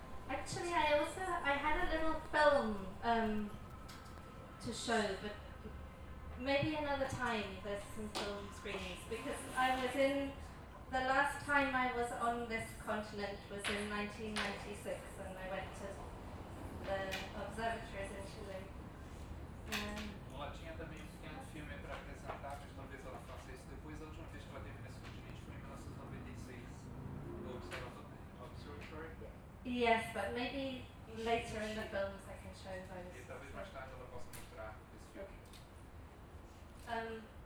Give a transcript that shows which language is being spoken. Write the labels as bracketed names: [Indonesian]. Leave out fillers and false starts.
[English] Actually, I had a little film to show, but maybe another time there's some film screenings, because I was in, the last time I was on this continent was in 1996, and I went to the observatories in Chile. [Portuguese] Ela tinha também um filme para apresentar, talvez ela faça isso depois, a última vez que ela teve nesse continente foi em 1996, no observatório. [English] Yes, but maybe later in the films I can show those. [Portuguese] Talvez mais tarde ela possa mostrar esse filme.